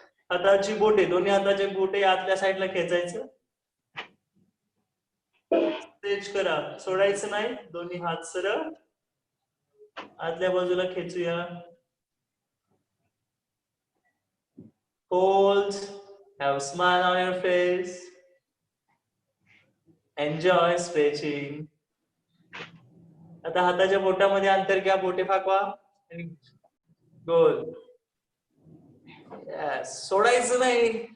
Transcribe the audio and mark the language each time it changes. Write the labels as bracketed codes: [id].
[mr] हाताची बोटे, दोन्ही हाताचे बोटे आतल्या साईडला खेचायचं. स्ट्रेच करा, सोडायचं नाही. दोन्ही हात सरळ आतल्या बाजूला खेचूया. [en] Hold, have a smile on your face. Enjoy stretching. [mr] आता हाताच्या बोटामध्ये अंतर घ्या, बोटे फाकवा आणि गोल. Yes, सोडायचं नाही.